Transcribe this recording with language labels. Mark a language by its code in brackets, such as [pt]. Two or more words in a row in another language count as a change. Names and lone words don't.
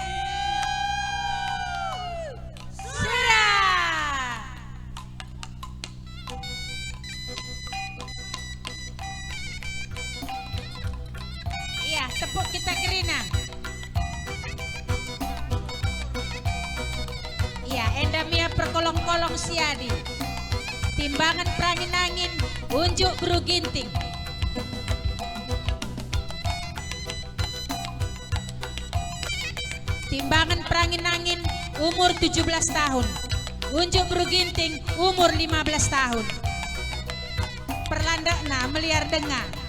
[id] Iya, tepuk kita Kerina. [btx] Iya, endamia perkolong-kolong siadi. Timbangan perangin angin, unjuk buru ginting. Timbangan perangin angin, [id] umur 17 tahun. [btx] Unjuk buru ginting, [id] umur 15 tahun. [btx] Perlandakna meliar dengar.